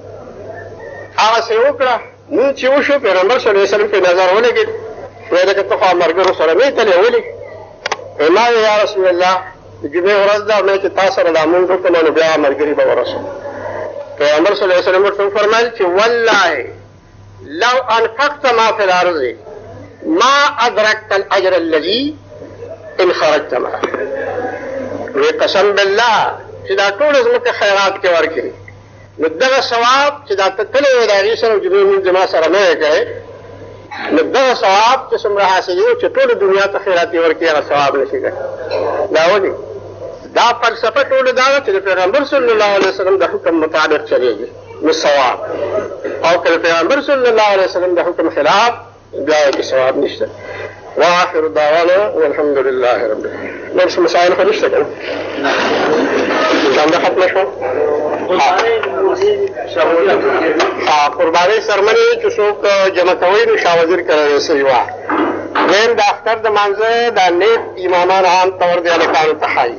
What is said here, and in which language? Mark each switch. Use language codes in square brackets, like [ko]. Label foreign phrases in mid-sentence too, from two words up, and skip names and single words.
[ps] هغسې یې وکړه. مونځ چې وشو پیغمبر [ar] صلی الله علیه وسلم [ps] پرې نظر ولګېد، ویې لکه ته خو ملګرو سره مې تلې ولې؟ ما ویې [ar] یا رسول الله [ps] د جمعې ورځ ده او مې چې تا سره دا مونځ وکړم نو بیا ملګري به ورسوم. [ar] پیغمبر صلی الله علیه وسلم [ps] ورته وفرمیل چې [ar] والله لو انفقت ما فی الارض ما ادرکت الاجر الذي ان خرجت معه. [ps] وی قسم بالله چې دا ټول ځمکه خیرات کې ورکړي نو دغه ثواب چې دا ته تللی وې د هغې سره جمعې مونځ زما سره نه یې کوې، نو دغه ثواب چې څومره حاصلي و چې ټولو دنیا ته خیرات یې ورکړي هغه ثواب نه شي کوي. دا ولې؟ دا فلسفه ټولو دا ده چې د پیغمبر [ar] صلی الله علیه وسلم [ps] د حکم مطابق چلېږي نو ثواب، او که د پیغمبر [ar] صلی الله علیه وسلم [ps] د حکم خلاف بیا یې کې ثواب نشته. [ar] واخر دعوانا والحمد لله رب العالمین. [ps] نور څه مسایل خو نشته که نه؟ شانده ختمه شوه؟ قربانۍ څرمنې چې څوک جمع کوئ نو شاه وزیر کړی سوي وه. دویم د اختر د مانځه دا نیت امامان عام طور د هلکانو ته ښایي.